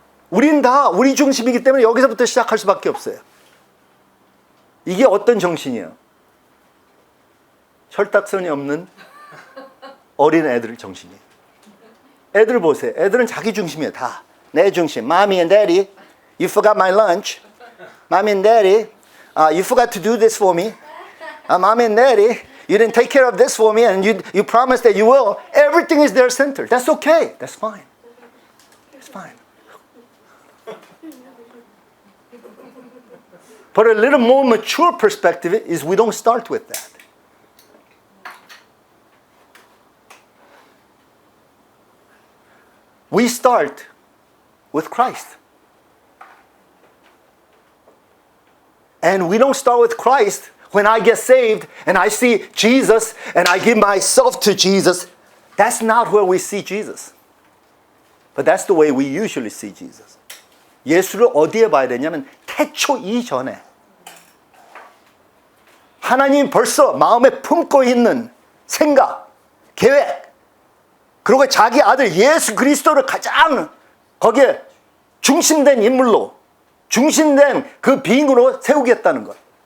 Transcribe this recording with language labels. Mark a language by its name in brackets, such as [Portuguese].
[Korean] 우린 다 우리 중심이기 때문에 여기서부터 시작할 수밖에 없어요. 이게 어떤 정신이에요? 혈딱선이 없는 어린 애들 정신이에요. 애들 보세요. 애들은 자기 중심이에요. 다 내 중심. [English] Mommy and Daddy, you forgot my lunch. Mommy and Daddy, you forgot to do this for me. Mommy and Daddy, you didn't take care of this for me, and you promised that you will. Everything is their center. That's okay. That's fine. It's fine. But a little more mature perspective is we don't start with that. We start with Christ. And we don't start with Christ when I get saved and I see Jesus and I give myself to Jesus. That's not where we see Jesus. But that's the way we usually see Jesus. [Korean] 예수를 어디에 봐야 되냐면 태초 이전에 하나님 벌써 마음에 품고 있는 생각, 계획, 그리고 자기 아들 예수 그리스도를 가장 거기에 중심된 인물로, 중심된 그 비인으로 세우겠다는 것.